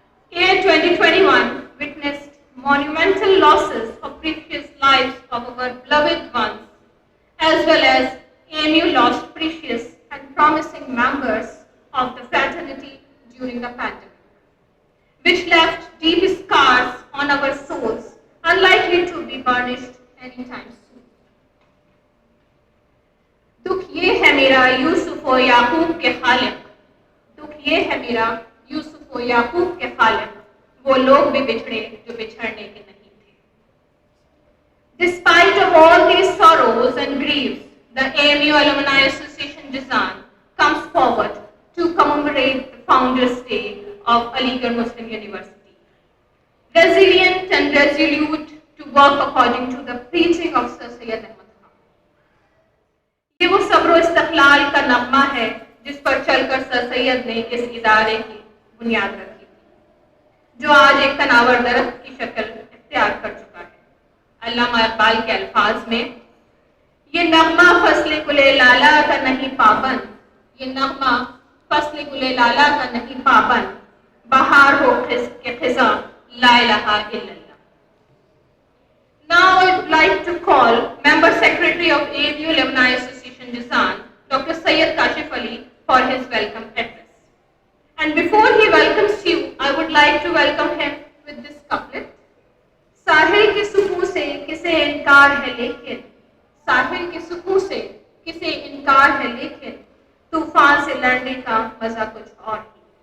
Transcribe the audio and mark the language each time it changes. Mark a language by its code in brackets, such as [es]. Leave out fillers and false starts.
[en] Year 2021 witnessed monumental losses of precious lives of our beloved ones, as well as AMU lost precious and promising members of the fraternity during the pandemic, which left deep scars on our souls, unlikely to be burnished anytime soon. [hi] दुख ये है मेरा यूसुफ व याकूब के खालिक, दुख ये है मेरा यूसुफ व याकूब के खालिक, वो लोग भी बिछड़े जो बिछड़ने के नहीं थे. [en] Despite of all these sorrows and griefs, the AMU Alumni Association Jazan comes forward to commemorate the Founders Day of Aligarh Muslim University. Resilient and resolute to work according to the preaching of Sir Syed Ahmad Khan. [hi] ये वो सब्र इस्तिक़लाल का नग़्मा है जिस पर चलकर sir Syed ने इस इदारे की बुनियाद रखी थी, जो आज एक तनावर दरख्त की शक्ल इख्तियार कर चुका है. अल्लामा इक़बाल के अल्फाज में, ये नग़्मा फ़स्ल गुले लाला का नहीं पाबंद, ये नग़्मा फ़स्ल गुले लाला का नहीं पाबंद, बहार हो के ख़िज़ा ला इलाहा इल्लल्लाह. [en] Now I would like to call Member Secretary of AMU Alumni Association Jazan, Dr. Syed Kashif Ali, for his welcome address. And before he welcomes you, I would like to welcome him with this couplet. [hi] साहिल के सुकून से किसे इनकार है लेकिन, साहिल के सुकून से किसे इनकार है लेकिन, तूफान से लड़ने का मजा कुछ और ही.